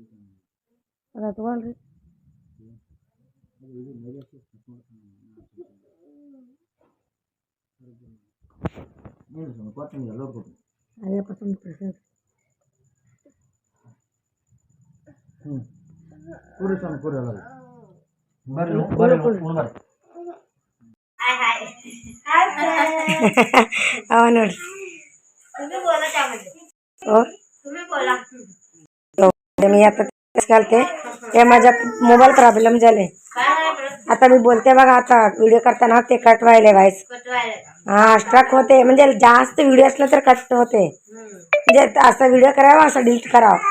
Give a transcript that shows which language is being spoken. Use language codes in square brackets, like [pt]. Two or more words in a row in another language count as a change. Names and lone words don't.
[kn] ಅದ ತಗೊಳ್ರಿ ಅಯ್ಯಪ್ಪ ಸ್ವಾಮಿ ಪ್ರಸಾದ ಕೂರಿ ಸ್ವಾಮಿ ಕೂರಿ ಎಲ್ಲ ಬರ್ರಿ ಬರ್ರಿ ಅವ ನೋಡ್ರಿ [mr] तुम्ही बोला त्यामध्ये ओ तुम्ही बोला मी आता तेच घालते ते माझ्या [en] mobile problem [mr] झाले काय झालं परत आता मी बोलते बघा आता व्हिडिओ करताना ते कट व्हायले व्हायस कटवायला का हा स्ट्रक होते म्हणजे जास्त व्हिडिओ असला तर कट होते म्हणजे असा व्हिडिओ करावा असा डिलीट करावा